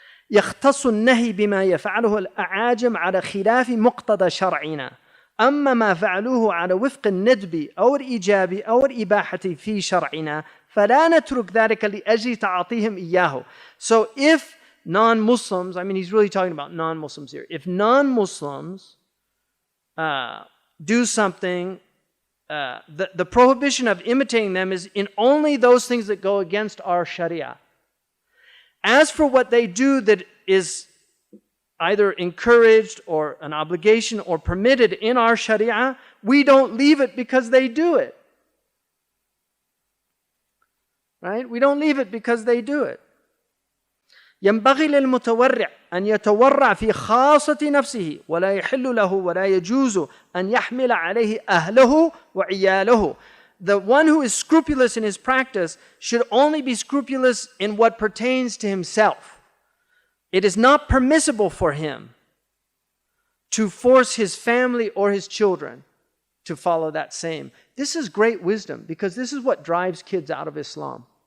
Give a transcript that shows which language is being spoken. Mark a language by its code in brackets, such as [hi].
[ar] يختص النهي بما يفعله الأعاجم على خلاف مقتضى شرعنا. أما ما فعلوه على وفق الندب أو الإيجاب أو الإباحة في شرعنا فلا نترك ذلك لأجل تعاطيهم إياه. [en] So if non-Muslims, I mean he's really talking about non-Muslims here, if non-Muslims do something, the prohibition of imitating them is in only those things that go against our sharia. As for what they do that is either encouraged or an obligation or permitted in our sharia, we don't leave it because they do it. Right? We don't leave it because they do it. [ar] ينبغي للمتورع أن يتورع في خاصة نفسه ولا يحل له ولا يجوز أن يحمل عليه أهله وعياله. [en] The one who is scrupulous in his practice should only be scrupulous in what pertains to himself. It is not permissible for him to force his family or his children to follow that same. This is great wisdom, because this is what drives kids out of Islam.